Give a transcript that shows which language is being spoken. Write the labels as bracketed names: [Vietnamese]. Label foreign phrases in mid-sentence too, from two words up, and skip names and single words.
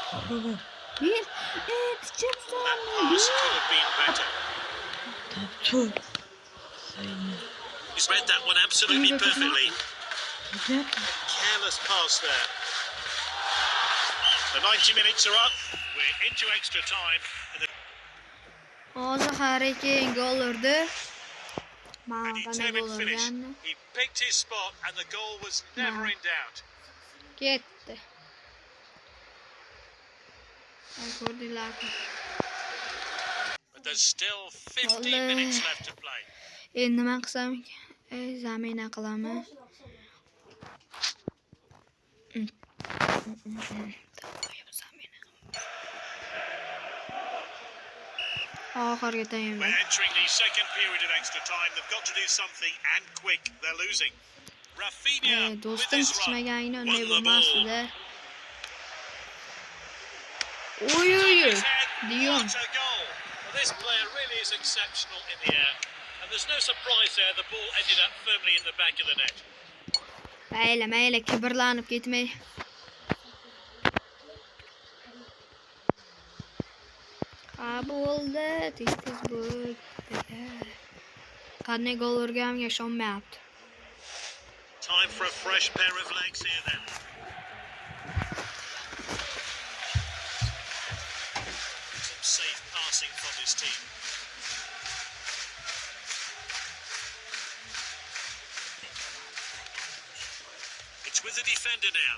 [English] It's just That pass could have been better. He's read that one absolutely perfectly. Careless pass there. The 90 minutes are up. We're into extra time. [Uzbek] Hozir Harry gol urdi. [English] A [Uzbek] Mana qanday [English] determined [Uzbek] gol [English] finish. [Uzbek] urgandi. [English] He picked his spot and the goal was never in doubt. [Uzbek] Ketdi. Ko'rdinglar. [English] But there's still 15 minutes left to play. [Uzbek] Endi nima qilsam ekan? Zamina qilaman. Oxirgi taymda. [English] We're entering the second period of extra time. They've got to do something and quick. They're losing. Rafinha with [Uzbek] Do'stim [English] his run. [Uzbek] chiqmagani unday [English] Won the ball. [Uzbek] bo'lmasdi. Oy. [English] Dion. What a goal. Well, this player really is exceptional in the air. And there's no surprise there. The ball ended up firmly in the back of the net. [Uzbek] Mayli, kibrlanib ketmay. Bo'ldi, tez bo'ldi. Qanday gol urganimga ishonmayapti. [English] Time for a fresh pair of legs here then. Some safe passing from his team. It's with the defender now.